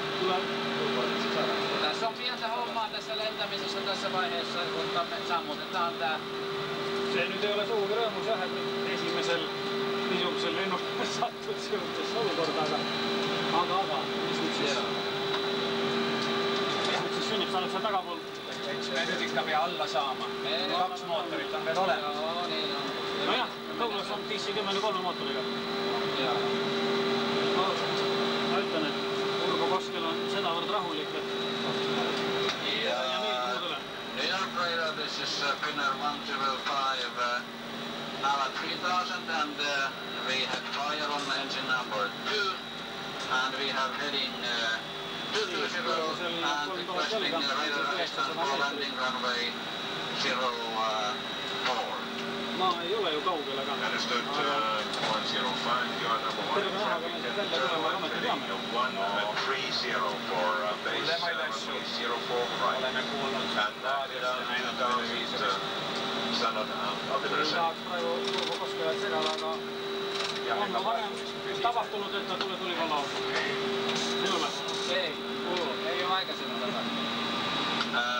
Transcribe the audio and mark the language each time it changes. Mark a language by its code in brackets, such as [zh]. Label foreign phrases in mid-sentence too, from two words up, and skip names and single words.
[fi] kyllä Tässä on pientä hommaa tässä lentämisessä tässä vaiheessa, kun me sammutetaan tää. se nyt ei ole suuri [et] rõõmus jah, et nüüd esimesel niisugusel lennukil sattud sihukesesse olukorda, aga mis nüüd siis? Mis nüüd siis sünnib, sa oled seal tagapool? Eks me nüüd ikka pea alla saama. 2 mootorit on veel olemas. Nojah, Douglas on DC-10 mootoriga. Ma ütlen, et Urbo Koskel on sedavõrd rahulik, et ja meeldib muudele. [en] New York radar, this is Finnair 105, now at 3000, and we had fire on engine number 2, and we have heading 220 and requesting radar assistance for landing runway 04. [et] Maa ei ole ju kaugel, aga... [en] Understood 105, you are number 1 traffic at 130 for base runway 04 right. And down 2000 standard altimeter. [et] Tahaks praegu Urbo Koskelat segada, aga on ka varem tapahtunud, et ta tuli valla. Ei ole? [fi] Ei ole aikaisemmin tätä.